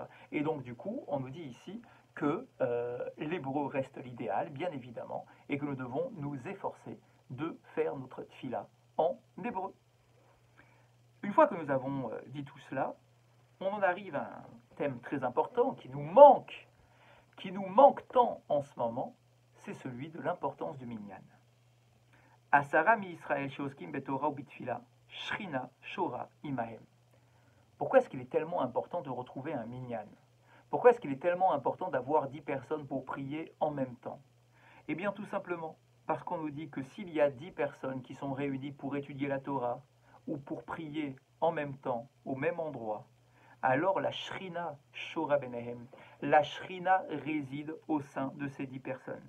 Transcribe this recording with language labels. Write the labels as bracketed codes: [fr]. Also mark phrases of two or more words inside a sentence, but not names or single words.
[fr] Et donc, du coup, on nous dit ici que l'hébreu reste l'idéal, bien évidemment, et que nous devons nous efforcer de faire notre tfila en hébreu. Une fois que nous avons dit tout cela, on en arrive à un thème très important qui nous manque tant en ce moment, c'est celui de l'importance du minyan. [he] עשרה מישראל שעוסקים בתורה או בתפילה, שכינה שורה עמהם. [fr] Pourquoi est-ce qu'il est tellement important de retrouver un minyan? Pourquoi est-ce qu'il est tellement important d'avoir 10 personnes pour prier en même temps? Eh bien tout simplement parce qu'on nous dit que s'il y a 10 personnes qui sont réunies pour étudier la Torah ou pour prier en même temps, au même endroit, alors la [he] שכינה שורה ביניהם, [fr] la Shrina réside au sein de ces 10 personnes.